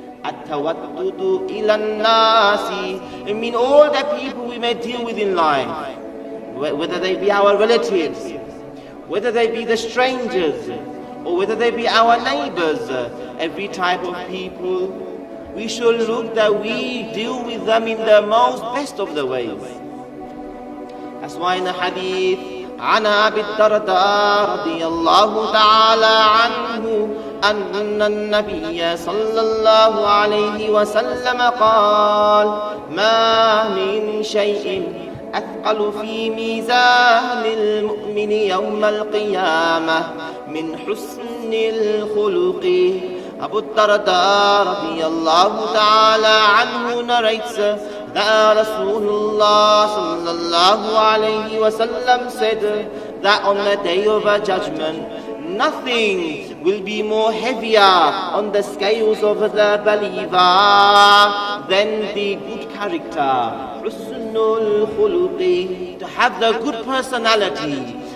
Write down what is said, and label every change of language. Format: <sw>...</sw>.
<ar>At-tawaddudu ila nasi,</ar> <en>I mean all the people we may deal with in life, whether they be our relatives, whether they be the strangers, or whether they be our neighbors, every type of people, we should look that we deal with them in the most best of the ways. That's why in the hadith,</en> <ar>عن أبي الدرداء رضي الله تعالى عنه أن النبي صلى الله عليه وسلم قال: ما من شيء أثقل في ميزان المؤمن يوم القيامة من حسن الخلق.</ar> <en>Abu Darda radiyallahu ta'ala anhu narrates that Rasulullah sallallahu alayhi wa sallam said that on the day of judgment, nothing will be more heavier on the scales of the believer than the good character, husnul khuluqi, to have the good personality.</en>